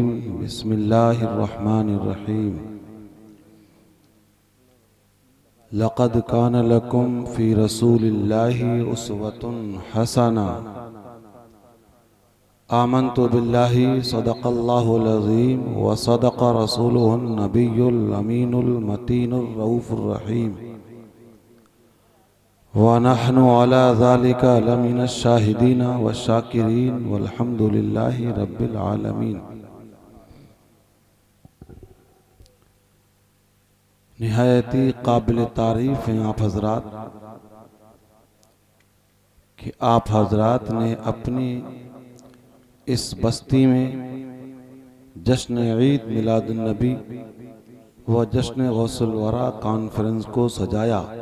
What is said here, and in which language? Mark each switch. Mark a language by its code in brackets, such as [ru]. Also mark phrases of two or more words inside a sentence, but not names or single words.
[ar] بسم الله الرحمن الرحيم. لقد كان لكم في رسول الله أسوة حسنة. آمنت بالله صدق الله العظيم وصدق رسوله النبي الأمين المتين الرؤوف الرحيم ونحن على ذلك لمن الشاهدين والشاكرين والحمد لله رب العالمين. [hi] निहायती काबिल तारीफ़ हैं आप हज़रात कि आप हज़रात ने अपनी इस बस्ती में जश्न ईद मिलादुन नबी व जश्न गौसुल वरा कॉन्फ्रेंस को सजाया।